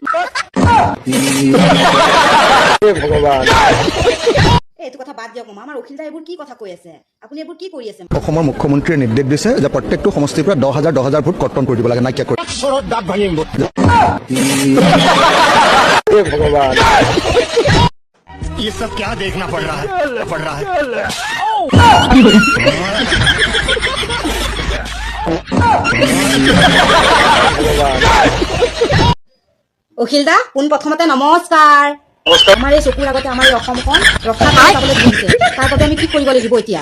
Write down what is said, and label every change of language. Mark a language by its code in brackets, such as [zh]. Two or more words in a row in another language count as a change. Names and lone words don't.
[as] ভগৱান এইটো কথা বাদ দিয়ক মামা, আমাৰ অখিল দা এইবোৰ কি কথা কৈ আছে? আপুনি এইবোৰ কি কৰি আছে? অসমৰ মুখ্যমন্ত্ৰীয়ে নিৰ্দেশ দিছে যে প্ৰত্যেকটো সমষ্টিৰ পৰা 10,000 ভোট কৰ্তন কৰি দিব লাগে, নাইকিয়া কৰি। ভগৱান [hi] ये सब क्या देखना पड़ रहा है [as] অখিল দা পোন প্ৰথমতে নমস্কাৰ। আমাৰ এই চকুৰ আগতে আমাৰ এই অসমখন ৰক্ষা কৰি চাবলৈ দিছে, তাৰ বাবে আমি কি কৰিব লাগিব এতিয়া?